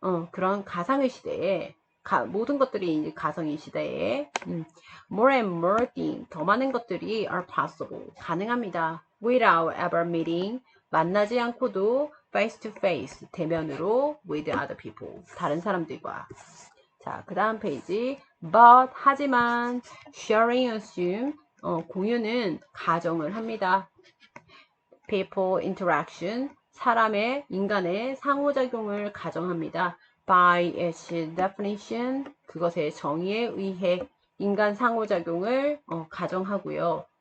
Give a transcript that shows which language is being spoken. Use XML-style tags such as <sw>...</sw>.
<ko>그런 가상의 시대에 모든 것들이 이제 가상의 시대에</ko> <en>more and more things,</en> <ko>더 많은 것들이</ko> <en>are possible,</en> <ko>가능합니다.</ko> <en>Without ever meeting,</en> <ko>만나지 않고도</ko> <en>face to face,</en> <ko>대면으로</ko> <en>with other people,</en> <ko>다른 사람들과. 자, 그 다음 페이지. But, 하지만,</ko> <en>sharing assume,</en> <ko>공유는 가정을 합니다.</ko> <en>People interaction,</en> <ko>인간의 상호작용을 가정합니다.</ko> <en>By its definition,</en> <ko>그것의 정의에 의해 인간 상호작용을 가정하고요.</ko>